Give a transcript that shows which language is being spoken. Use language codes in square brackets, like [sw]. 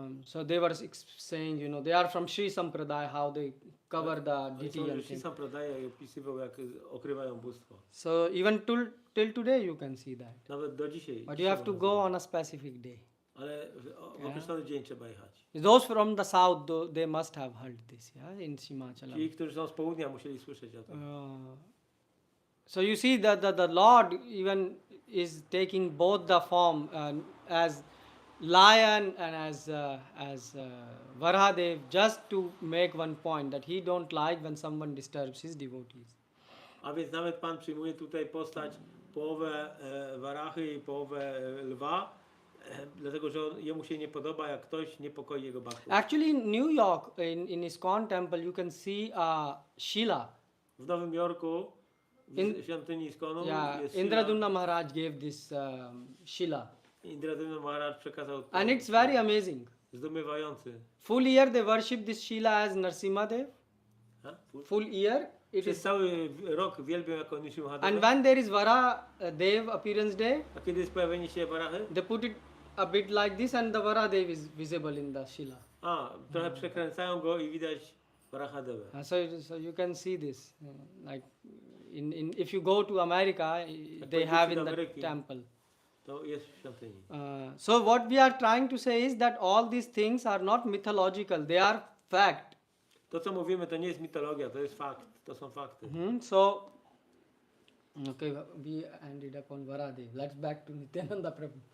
[en] So they were saying, they are from Sri Sampradaya, how they cover the deity and [pl] Oni [en] thing. [pl] sam podaje i opisywał, jak okrywają bóstwo. [en] So even till today you can see that. [pl] Nawet do dzisiaj. [en] But you have to go on a specific day. [pl] Ale w określony dzień trzeba jechać. [en] Those from the south, they must have heard this, in Simhachalam. [pl] Ci, którzy są z południa, musieli słyszeć o tym. [en] So you see that the Lord even is taking both the form as lion and as Varahadev, just to make one point that he don't like when someone disturbs his devotees. [pl] A więc nawet Pan przyjmuje tutaj postać połowę warachy i połowę lwa, dlatego że jemu się nie podoba, jak ktoś niepokoi jego bhakków. [en] Actually, in New York, in Iskon temple, you can see Shila. [pl] W Nowym Jorku, w świątyni Iskonu, jest [en] Indradunna Maharaj gave this Shila. [pl] Indradunna Maharaj przekazał to. [en] And it's very amazing. [pl] Zdumiewający. [en] Full year they worship this Shila as Narasimhadev. Full year. [pl] Przez cały rok wielbią jako Nishimhadeva. [en] And when there is Varahadev appearance day, [pl] A kiedy jest pojawienie się Varachy? [en] they put it a bit like this and the Varahadev is visible in the Shila. [pl] Trochę przekręcają go i widać Varahadevę. [en] So you can see this. Like if you go to America, they have in the temple. [pl] To jest w świątyni. [en] So what we are trying to say is that all these things are not mythological, they are fact. [pl] To co mówimy to nie jest mitologia, to jest fakt, to są fakty. [en] So, okay, we ended up on Varahadev. Let's back to Nityananda Prabhu.